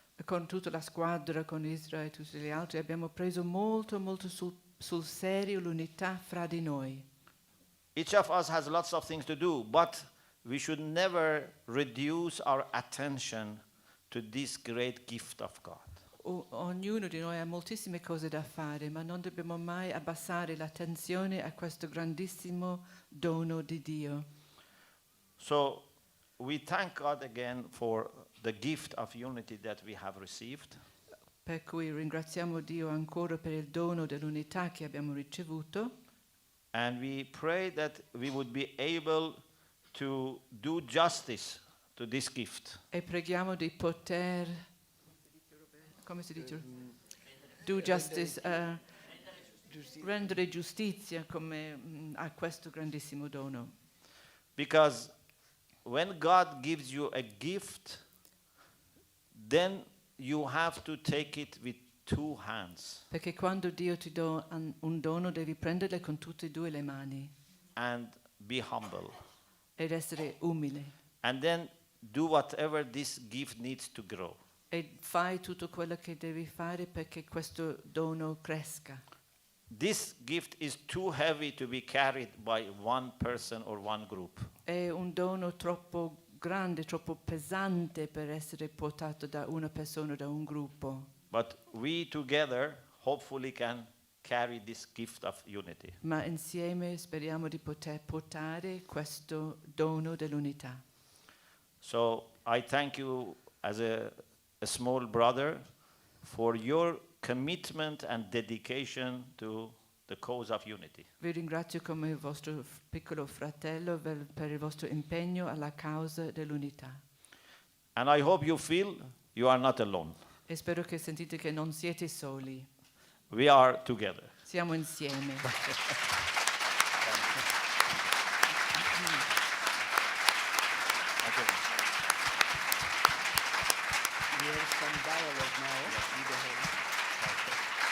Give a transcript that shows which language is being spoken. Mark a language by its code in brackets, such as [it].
[it] con tutta la squadra, con Israele e tutti gli altri, abbiamo preso molto, molto sul serio l'unità fra di noi. [en] Each of us has lots of things to do, but we should never reduce our attention to this great gift of God. [it] Ognuno di noi ha moltissime cose da fare, ma non dobbiamo mai abbassare l'attenzione a questo grandissimo dono di Dio. [en] So we thank God again for the gift of unity that we have received. [it] Per cui ringraziamo Dio ancora per il dono dell'unità che abbiamo ricevuto [en] And we pray that we would be able to do justice to this gift. [it] e preghiamo di poter, come si dice? [en] Do justice, [it] rendere giustizia a questo grandissimo dono. [en] Because when God gives you a gift, then you have to take it with two hands [it] Perché quando Dio ti dà un dono devi prenderlo con tutte e due le mani [en] and be humble. [it] ed essere umile. [en] And then do whatever this gift needs to grow. [it] E fai tutto quello che devi fare perché questo dono cresca. [en] This gift is too heavy to be carried by one person or one group. [it] È un dono troppo grande, troppo pesante per essere portato da una persona, da un gruppo. [en] But we together hopefully can carry this gift of unity. [it] Ma insieme speriamo di poter portare questo dono dell'unità. [en] So I thank you as a small brother for your commitment and dedication to the cause of unity. [it] Vi ringrazio come il vostro piccolo fratello per il vostro impegno alla causa dell'unità. [en] And I hope you feel you are not alone. [it] E spero che sentite che non siete soli. [en] We are together. [it] Siamo insieme. [en] We have some dialogue now with the whole.